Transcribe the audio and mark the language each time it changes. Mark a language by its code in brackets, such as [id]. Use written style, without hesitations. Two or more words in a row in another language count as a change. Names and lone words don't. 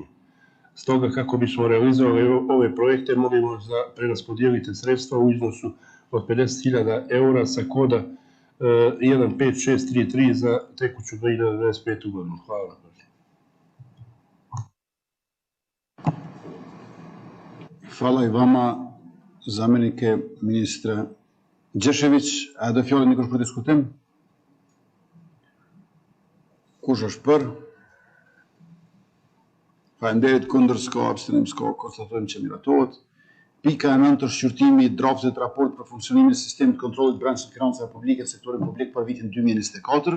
[bs] Stoga, kako bismo realizovali ove projekte, molimo da preraspodijelite sredstva u iznosu od 50.000 eura sa koda 15633 za tekuću 2025. godinu. Hvala. Hvala i vama, zamjenike ministra Gjeshević. [sq] A do fjalën dikush për diskutim? Kush është për? Faleminderit, kundër s'ka, abstenim s'ka, konstatojmë që miratohet. Pika e 9 është shqyrtimi i draftit të raportit për funksionimin e sistemit të kontrollit brendshëm të financave publike në sektorin publik për vitin 2024.